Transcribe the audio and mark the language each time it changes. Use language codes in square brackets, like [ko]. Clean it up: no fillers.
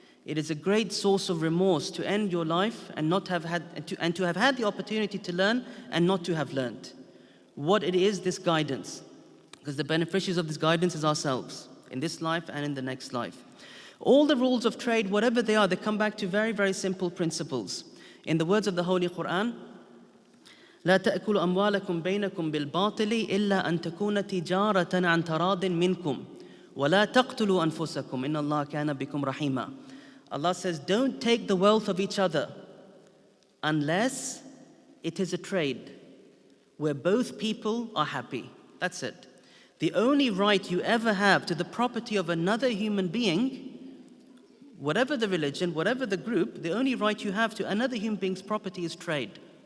[en] It is a great source of remorse to end your life and not have had to have had the opportunity to learn and not to have learned what it is, this guidance. Because the beneficiaries of this guidance is ourselves, in this life and in the next life. All the rules of trade, whatever they are, they come back to very, very simple principles. In the words of the Holy Quran, [ar] لا تأكلوا أموالكم بينكم بالباطل إلا أن تكون تجارة عن تراض منكم ولا تقتلوا أنفسكم إن الله كان بكم رحيما. [en] Allah says, don't take the wealth of each other unless it is a trade where both people are happy. That's it. The only right you ever have to the property of another human being, whatever the religion, whatever the group, the only right you have to another human being's property is trade.